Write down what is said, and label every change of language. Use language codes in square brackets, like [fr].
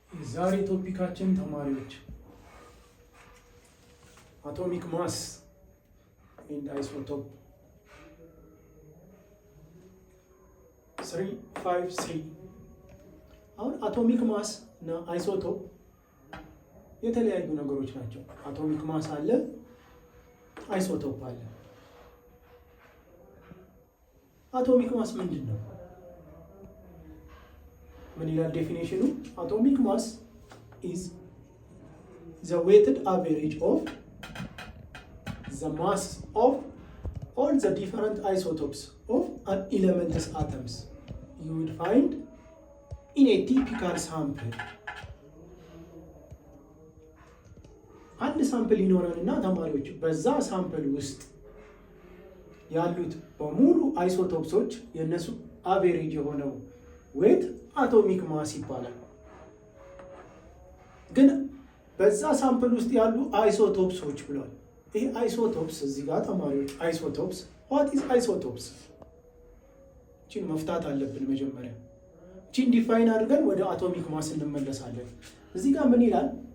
[am] ዛሬ ቶፒካችን ተማሪዎች አቶሚክ ማስ ኤንድ አይሶቶፕ 353 አሁን አቶሚክ ማስ እና አይሶቶፕ የተለያዩ ነገሮች ናቸው። አቶሚክ ማስ አለ፣ አይሶቶፕ አለ። አቶሚክ ማስ ምንድን ነው? ምን ይላል ዴፊኒሽኑ? [en] አቶሚክ ማስ is the weighted average of the mass of all the different isotopes of an element's atoms you would find in a typical sample. [am] አንድ ሳምፕል ይኖረንና ተማሪዎች በዛ ሳምፕል ውስጥ ያሉት በሙሉ አይሶቶፕሶች የነሱ አቬሬጅ የሆነው ዌት አቶሚክ ማስ ይባላል። ግን በዛ ሳምፕል ውስጥ ያሉ አይሶቶፕሶች ብሏል። ይሄ አይሶቶፕስ እዚህ ጋር ተማሪዎች አይሶቶፕስ [en] what is isotopes [am] እቺን መፍታት አለብን መጀመሪያ። እቺን ዲፋይን አድርገን ወደ አቶሚክ ማስ እንመለሳለን። እዚህ ጋር ምን ይላል?